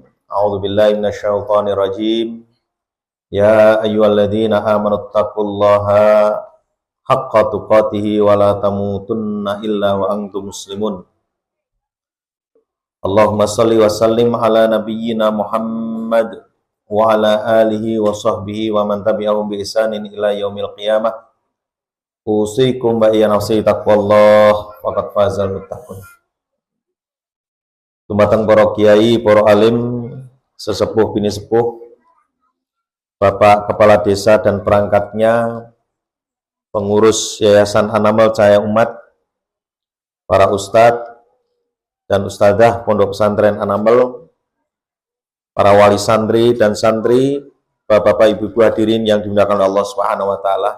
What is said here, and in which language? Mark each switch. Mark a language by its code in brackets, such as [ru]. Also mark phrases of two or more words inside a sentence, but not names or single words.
[ar] أعوذ بالله من الشيطان الرجيم يا أيها الذين آمنوا اتقوا الله حق تقاته ولا تموتن إلا وأنتم مسلمون. اللهم صل وسلم على نبينا محمد وعلى آله وصحبه ومن تبعهم بإحسان إلى يوم القيامة. أوصيكم وإياي نفسي تقوى الله فقد فاز المتقون. [jv] Dumateng para kiai, para alim, sesepuh bini sepuh, [id] Bapak Kepala Desa dan perangkatnya, pengurus Yayasan Anamal Cahaya Umat, para ustadz dan ustadzah Pondok Pesantren Anamal, para wali santri dan santri, bapak-bapak, ibu-ibu hadirin yang dimuliakan [ar] الله سبحانه وتعالى.